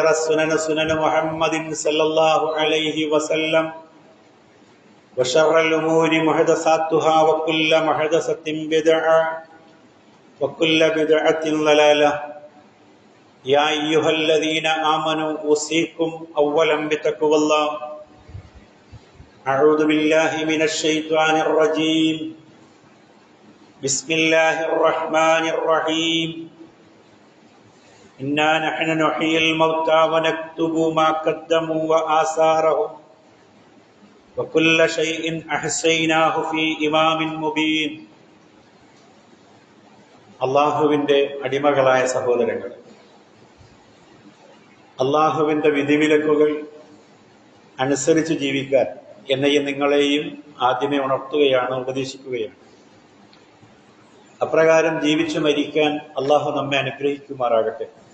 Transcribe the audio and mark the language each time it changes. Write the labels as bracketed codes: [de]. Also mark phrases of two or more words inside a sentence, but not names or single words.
[ar] السنن سنن محمد صلى الله عليه وسلم وشر الأمور محدثاتها وكل محدثة بدعة وكل بدعة ضلالة يا أيها الذين آمنوا أوصيكم أولا بتقوى الله أعوذ بالله من الشيطان الرجيم بسم الله الرحمن الرحيم إنا نحن نحيي الموتى ونكتب ما قدموا وآثارهم وكل شيء أحصيناه في إمام مبين [ml] അള്ളാഹുവിൻ്റെ അടിമകളായ സഹോദരങ്ങൾ, അള്ളാഹുവിൻ്റെ വിധിവിലക്കുകൾ അനുസരിച്ച് ജീവിക്കാൻ എന്നെയും നിങ്ങളെയും ആദ്യമേ ഉണർത്തുകയാണ്, ഉപദേശിക്കുകയാണ്. അപ്രകാരം ജീവിച്ചു മരിക്കാൻ അള്ളാഹു നമ്മെ അനുഗ്രഹിക്കുമാറാകട്ടെ.